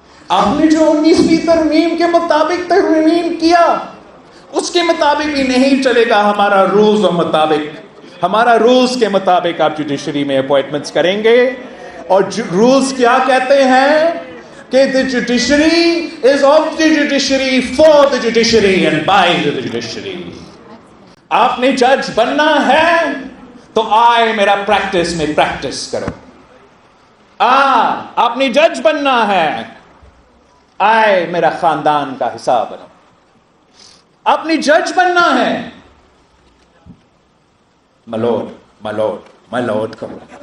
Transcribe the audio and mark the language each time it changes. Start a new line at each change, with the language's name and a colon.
Urdu: آپ نے جو 19ویں ترمیم کے مطابق ترمیم کیا اس کے مطابق بھی نہیں چلے گا. ہمارا رولز اور مطابق, ہمارا رولز کے مطابق آپ جوڈیشری میں اپوائنٹمنٹس کریں گے. اور رولز کیا کہتے ہیں؟
English: کہ the judiciary is of the judiciary, for the judiciary and by the judiciary.
Urdu: آپ نے جج بننا ہے تو آئے میرا پریکٹس میں پریکٹس کرو. آپ نے جج بننا ہے، آئے میرا خاندان کا حصہ بنو. آپ نے جج بننا ہے، ملوٹ کرو.